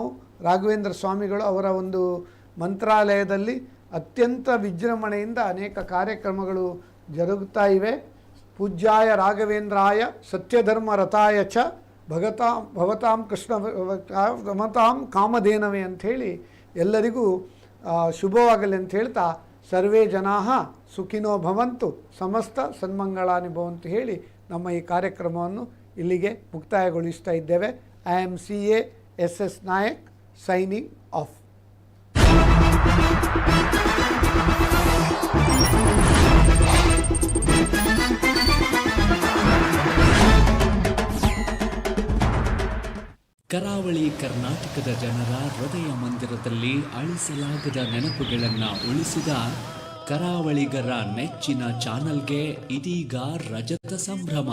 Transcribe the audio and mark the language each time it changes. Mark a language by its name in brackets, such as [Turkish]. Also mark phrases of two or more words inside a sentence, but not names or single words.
[Kannada] ರಾಘವೇಂದ್ರ ಸ್ವಾಮಿಗಳು ಅವರ ಒಂದು ಮಂತ್ರಾಲಯದಲ್ಲಿ ಅತ್ಯಂತ ವಿಜೃಂಭಣೆಯಿಂದ ಅನೇಕ ಕಾರ್ಯಕ್ರಮಗಳು ಜರುಗುತ್ತಾ ಇವೆ. [Sanskrit] ಪೂಜ್ಯಾಯ ರಾಘವೇಂದ್ರಾಯ ಸತ್ಯಧರ್ಮ ರಥಾಯ ಚ ಭವತಾಂ ಕೃಷ್ಣ ಗಮತಾಂ ಕಾಮಧೇನವೇ [Kannada] ಅಂಥೇಳಿ ಎಲ್ಲರಿಗೂ ಶುಭವಾಗಲಿ ಅಂತ ಹೇಳ್ತಾ [Sanskrit] ಸರ್ವೇ ಜನಾಃ ಸುಖಿನೋ ಭವಂತು ಸಮಸ್ತ ಸನ್ಮಂಗಳಾನಿ ಭವಂತು [Kannada] ಹೇಳಿ ನಮ್ಮ ಈ ಕಾರ್ಯಕ್ರಮವನ್ನು ಇಲ್ಲಿಗೆ ಮುಕ್ತಾಯಗೊಳಿಸ್ತಾ ಇದ್ದೇವೆ. [English] I am CA SS Nayak signing off. [Kannada] ಕರಾವಳಿ ಕರ್ನಾಟಕದ ಜನರ ಹೃದಯ ಮಂದಿರದಲ್ಲಿ ಅಳಿಸಲಾಗದ ನೆನಪುಗಳನ್ನು ಉಳಿಸಿದ ಕರಾವಳಿಗರ ನೆಚ್ಚಿನ ಚಾನಲ್ಗೆ ಇದೀಗ ರಜತ ಸಂಭ್ರಮ.